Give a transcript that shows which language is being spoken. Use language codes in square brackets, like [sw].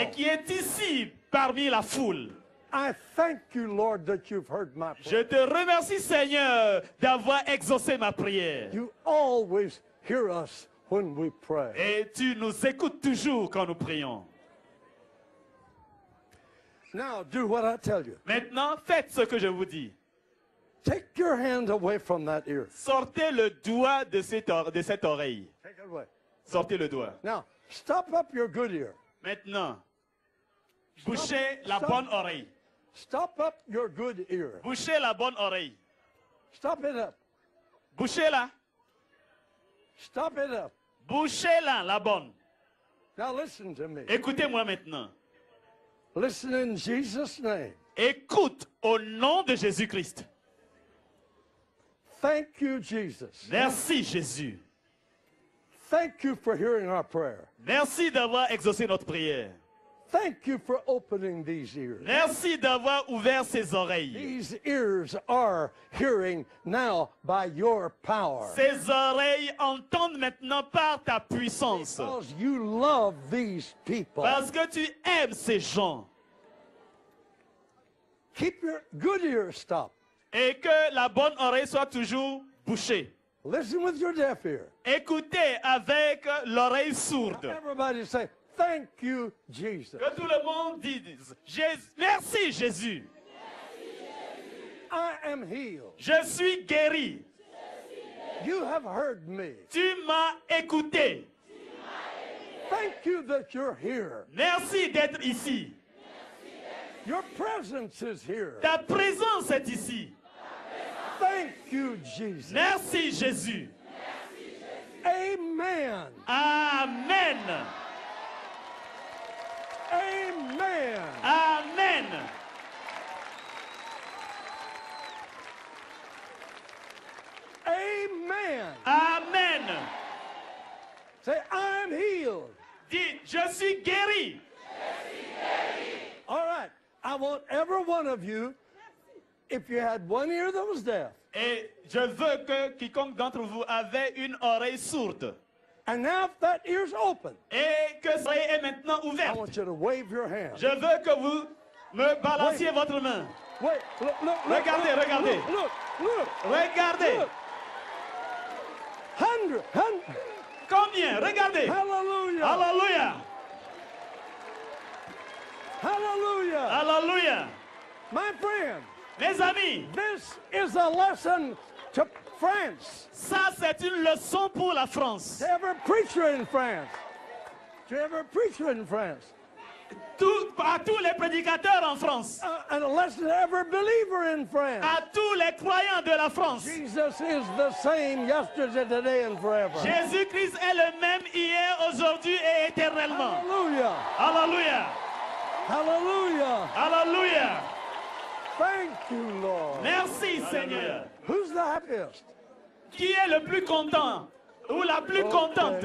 [fr] et qui est ici parmi la foule. [en] I thank you, Lord, that you've heard my [fr] Je [en] prayer. [fr] te remercie, Seigneur, d'avoir exaucé ma prière. [en] You always hear us when we pray. [fr] Et tu nous écoutes toujours quand nous prions. [en] Now, do what I tell you. [fr] Maintenant, faites ce que je vous dis. [en] Take your hand away from that ear. [fr] Sortez le doigt de cette oreille. [en] Take it away. [fr] Sortez le doigt. [en] Now, stop up your good ear. [fr] Maintenant, bouchez la [en] Stop. [fr] bonne oreille. [en] Stop up your good ear. [fr] Bouchez la bonne oreille. [en] Stop it up. [fr] Bouchez-la. [en] Stop it up. [fr] Bouchez-la, la bonne. [en] Now listen to me. [fr] Écoutez-moi maintenant. [en] Listen in Jesus' name. [fr] Écoute au nom de Jésus-Christ. [en] Thank you, Jesus. [fr] Merci Jésus. [en] Thank you for hearing our prayer. [fr] Merci d'avoir exaucé notre prière. [en] Thank you for opening these ears. [fr] Merci d'avoir ouvert ses oreilles. [en] These ears are hearing now by your power. [fr] Ses oreilles entendent maintenant par ta puissance. [en] Because you love these people. [fr] Parce que tu aimes ces gens. [en] Keep your good ears stopped. [fr] Et que la bonne oreille soit toujours bouchée. [en] Listen with your deaf ear. [fr] Écoutez avec l'oreille sourde. [en] Everybody say, thank you, Jesus. [fr] Que tout le monde dise, merci Jésus. [en] I am healed. [fr] Je suis guéri. [en] You have heard me. [fr] Tu m'as écouté. [en] Thank you that you're here. [fr] Merci d'être ici. [en] Your presence is here. [fr] Ta présence est ici. [en] Thank you, Jesus. [fr] Merci Jésus. [en] Amen. [fr] Amen. [en] Amen. [fr] Amen. [en] Amen. [fr] Amen. [en] Say, I'm healed. [fr] Dis, je suis guéri. [en] All right. I want every one of you, if you had one ear that was deaf, [fr] Et je veux que quiconque d'entre vous avait une oreille sourde. [en] and now if that ear's open, [fr] Et que ça est maintenant [en] I [fr] ouverte. [en] want you to wave your hand. [fr] Je veux que vous me balanciez votre main. [en] Wait, look, [fr] Regardez, regardez. [en] Look. [fr] Regardez. [en] Look. Hundred. [fr] Combien? Regardez. [en] Hallelujah. [fr] Alléluia. [en] Hallelujah. [fr] Alléluia. [en] My friend, [fr] Mes amis, [en] this is a lesson to France, [fr] ça c'est une leçon pour la France. [en] to every preacher in France, to every preacher in France, [fr] À tous les prédicateurs en France. [en] and a lesson to every believer in France. [fr] À tous les croyants de la France. [en] Jesus is the same yesterday, today, and forever. [fr] Jésus-Christ est le même hier, aujourd'hui et éternellement. [en] Hallelujah. [fr] Alléluia. [en] Hallelujah. [fr] Alléluia. [en] Thank you, Lord. [fr] Merci Seigneur. [en] Who's the happiest? [fr] Qui est le plus content ou la plus contente?